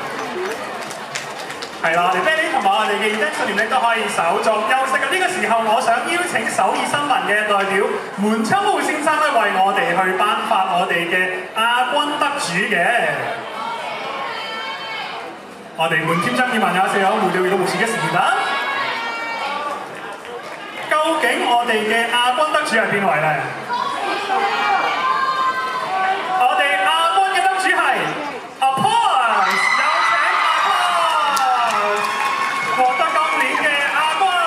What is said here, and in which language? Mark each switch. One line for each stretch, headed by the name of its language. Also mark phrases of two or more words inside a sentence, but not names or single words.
Cantonese: 係啦，我哋啤梨同埋我哋嘅 Edan 連都可以稍作休息嘅。呢個時候，我想邀請首爾新聞嘅代表門秋浩先生咧，為我哋去頒發我哋嘅亞軍得主嘅。我哋門
Korean: 팀장님 안녕하세요。무대 위로 모시겠습니다。
Cantonese: 究竟我哋嘅亞軍得主係邊位咧？我哋亞軍嘅得主係 Apollos， 有請 Apollos 獲得今年嘅亞軍。